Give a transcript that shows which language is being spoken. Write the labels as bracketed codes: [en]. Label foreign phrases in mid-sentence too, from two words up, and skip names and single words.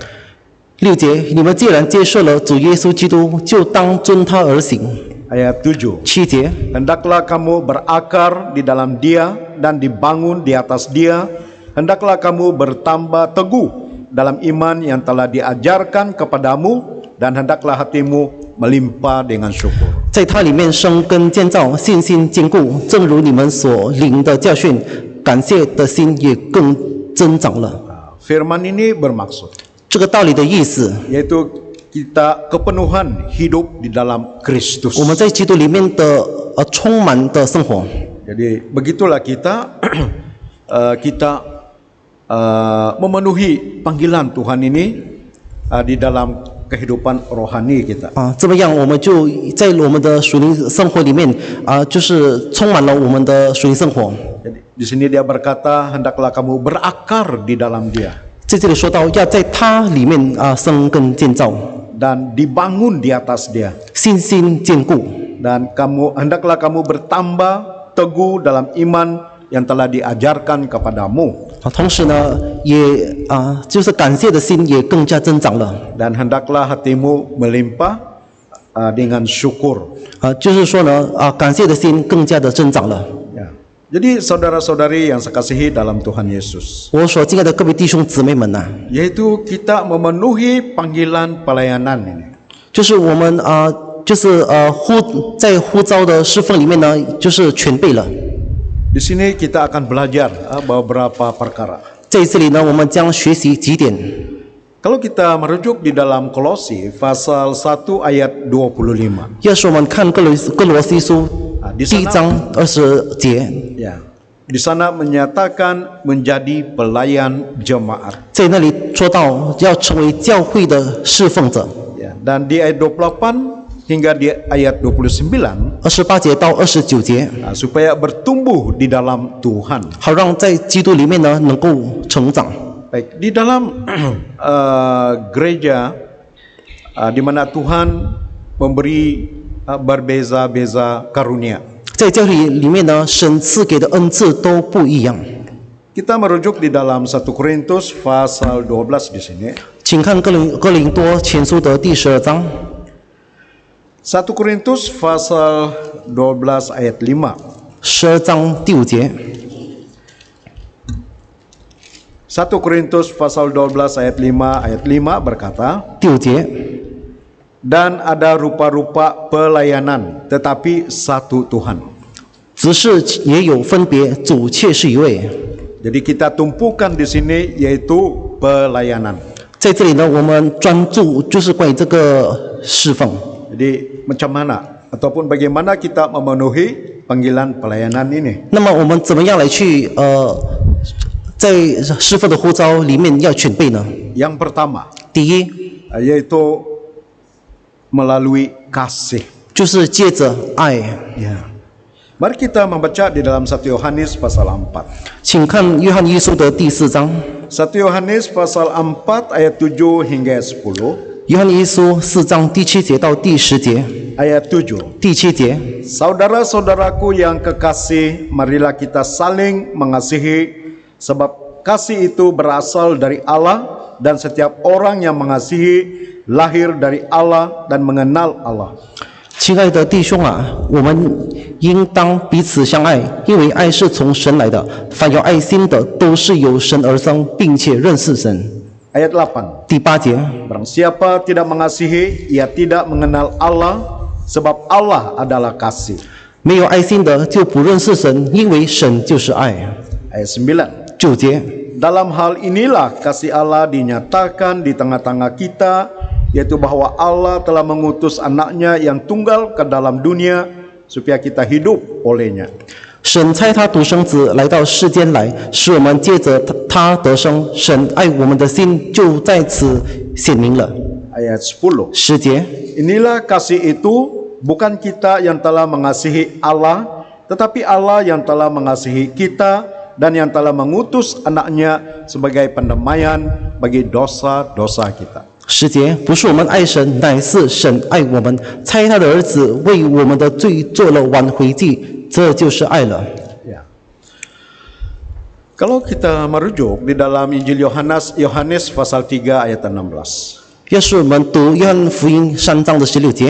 [zh] 6 节，你们既然接受了主耶稣基督，就当遵他而行。 [ms] Ayat 7, [zh] 7节， [id] hendaklah kamu berakar di dalam Dia dan dibangun di atas Dia. Hendaklah kamu bertambah teguh dalam iman yang telah diajarkan kepadamu, dan hendaklah hatimu melimpah dengan syukur. [zh] 在他里面生根建造，信心坚固，正如你们所领的教训，感谢的心也更增长了。 [ms] Firman ini bermaksud [zh] 这个道理的意思， [ms] yaitu kita kepenuhan hidup di dalam Kristus. [zh] 我们在基督里面的充满的生活。 [ms] Jadi begitulah kita memenuhi panggilan Tuhan ini di dalam kehidupan rohani kita. [zh] 这么样我们就在我们的属灵生活里面就是充满了我们的属灵生活。 [ms] Jadi di sini dia berkata hendaklah kamu berakar di dalam Dia [zh] 在这里说到要在他里面生根建造， [ms] dan dibangun di atas Dia, [zh] 信心坚固， [ms] dan hendaklah kamu bertambah teguh dalam iman yang telah diajarkan kepadamu, [zh] 同时呢也就是感谢的心也更加增长了。 [ms] dan hendaklah hatimu melimpah dengan syukur. [zh] 就是说呢感谢的心更加的增长了。 [ms] Ya. Jadi saudara-saudari yang saya kasihi dalam Tuhan Yesus, [zh] 我所敬爱的各位弟兄姊妹们呐， [ms] yaitu kita memenuhi panggilan pelayanan ini. [zh] 就是我们就是在呼召的侍奉里面呢，就是全备了。 [ms] Di sini kita akan belajar beberapa perkara. [zh] 在这里呢，我们将学习几点。 [ms] Kalau kita merujuk di dalam Kolosi pasal 1 ayat 25. [zh] 要是我们看哥罗西书 [ms] di [zh] 第1 [ms] sana [zh] 章20节， [ms] ya, di sana menyatakan menjadi pelayan jemaat. [zh] 在那里说到要成为教会的侍奉者。 [ms] Ya, dan di ayat 28 hingga di ayat 29 [zh] 28 节到29节， [ms] supaya bertumbuh di dalam Tuhan. [zh] 好让在基督里面呢能够成长。 [ms] Baik, di dalam gereja di mana Tuhan memberi berbeza-beza karunia. [zh] 在教会里面呢，神赐给的恩赐都不一样。 [ms] Kita merujuk di dalam 1 Korintus pasal 12 di sini. [zh] 请看哥林多前书的第12章。 [ms] 1 Korintus pasal 12 ayat 5. [zh] 12 章第5节。 [ms] 1 Korintus pasal 12 ayat 5 berkata, [zh] 第5节， [id] dan ada rupa-rupa pelayanan, tetapi satu Tuhan. [zh] 只是也有分别，主却是一位。 [ms] Jadi kita tumpukan di sini yaitu pelayanan. [zh] 在这里呢，我们专注就是关于这个侍奉。 [ms] Jadi macam mana ataupun bagaimana kita memenuhi panggilan pelayanan ini? [zh] 那么我们怎么样来去在侍奉的呼召里面要全备呢？ [ms] Yang pertama [zh] 第一 [ms] yaitu melalui kasih. [zh] 就是借着爱， [ms] Ya. Mari kita membaca di dalam 1 Yohanes pasal 4. [zh] 请看约翰一书的第4章， [ms] 1 Yohanes pasal 4 ayat 7 hingga 10. [zh] 约翰一书4章第7节到第10节， [ms] Ayat 7. [zh] 第7节， [id] Saudara-saudaraku yang kekasih, marilah kita saling mengasihi, sebab kasih itu berasal dari Allah, dan setiap orang yang mengasihi lahir dari Allah dan mengenal Allah. [zh] 亲爱的弟兄啊，我们应当彼此相爱，因为爱是从神来的。凡有爱心的，都是由神而生，并且认识神。 [ms] Ayat 8. [zh] 第8节， [id] Barang siapa tidak mengasihi, ia tidak mengenal Allah, sebab Allah adalah kasih. [zh] 没有爱心的就不认识神，因为神就是爱。 [ms] Ayat 9. [zh] 9节， [id] Dalam hal inilah kasih Allah dinyatakan di tengah-tengah kita, yaitu bahwa Allah telah mengutus anaknya yang tunggal ke dalam dunia, supaya kita hidup olehnya. [zh] 神差他独生子来到世间来，使我们借着他得生。神爱我们的心就在此显明了。 [ms] Ayat 10. [zh] 10节， [id] Inilah kasih itu, bukan kita yang telah mengasihi Allah, tetapi Allah yang telah mengasihi kita dan yang telah mengutus anaknya sebagai pendamaian bagi dosa-dosa kita. [zh] 10 节，不是我们爱神，乃是神爱我们，差他的儿子为我们的罪做了挽回祭，这就是爱了。 [ms] Ya. Kalau kita merujuk di dalam Injil Yohanes pasal 3 ayat 16. [zh] 要是我们读约翰福音3章的16节，